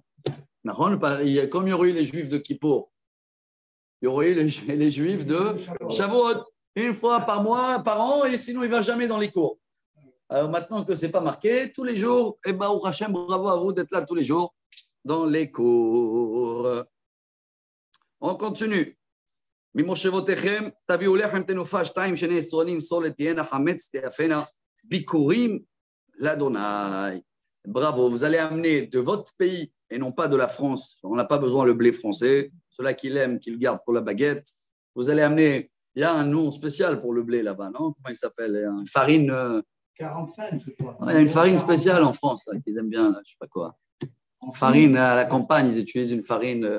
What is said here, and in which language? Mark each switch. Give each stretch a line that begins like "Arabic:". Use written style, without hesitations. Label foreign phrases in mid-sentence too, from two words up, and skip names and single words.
French: Comme il y aurait eu les Juifs de Kippour, il y aurait eu les Juifs de Shavuot, une fois par mois, par an, et sinon il ne va jamais dans les cours. Alors maintenant que ce n'est pas marqué, tous les jours, et
Hebrew: ברוך השם,
French: bravo à vous d'être là tous les jours dans les cours. On continue.
Hebrew: ממושבותיכם תביאו לחם תנופה שתים שני עשרנים סלת תהיינה חמץ תאפינה בכורים לאדוני.
French: Bravo, vous allez amener de votre pays et non pas de la France. On n'a pas besoin le blé français. Ceux-là qui l'aiment, qui le gardent pour la baguette. Vous allez amener, il y a un nom spécial pour le blé là-bas, non? Comment il s'appelle? Une farine. 45, je crois. Il y a une farine spéciale en France là, qu'ils aiment bien, là, je ne sais pas quoi. Farine à la campagne, ils utilisent une farine.